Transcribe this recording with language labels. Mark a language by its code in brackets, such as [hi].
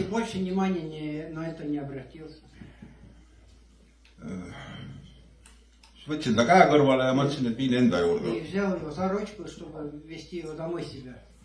[ru] И больше внимания на это не обратился. [et] Siis võtsin ta käe kõrvale ja mõtlesin, et viin enda juurde. [ru] И взял его за ручку, чтобы вести его домой себя.